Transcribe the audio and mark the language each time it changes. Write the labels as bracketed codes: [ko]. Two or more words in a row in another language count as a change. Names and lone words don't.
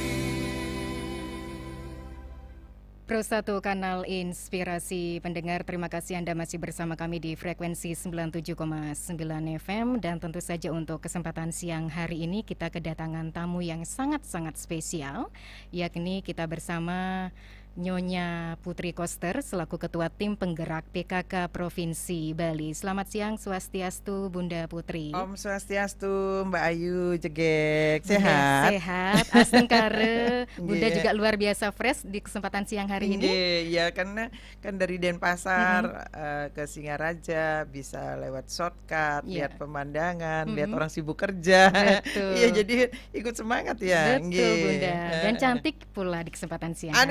[id] Pro 1 Kanal Inspirasi. Pendengar, terima kasih Anda masih bersama kami di frekuensi 97,9 FM. Dan tentu saja untuk kesempatan siang hari ini kita kedatangan tamu yang sangat-sangat spesial, yakni kita bersama Nyonya Putri Koster selaku Ketua Tim Penggerak PKK Provinsi Bali. Selamat siang, Swastiastu Bunda Putri. [sa] Om Swastiastu, [id] Mbak Ayu Jegek. Sehat? Sehat, astengkare. Bunda Nggih. juga luar biasa fresh di kesempatan siang hari ini. Ya karena kan dari Denpasar ke Singaraja bisa lewat shortcut, Iya. lihat pemandangan, lihat orang sibuk kerja. Betul. Iya, jadi ikut semangat ya. Betul, Nggih. Bunda. Dan cantik pula di kesempatan siang hari ini.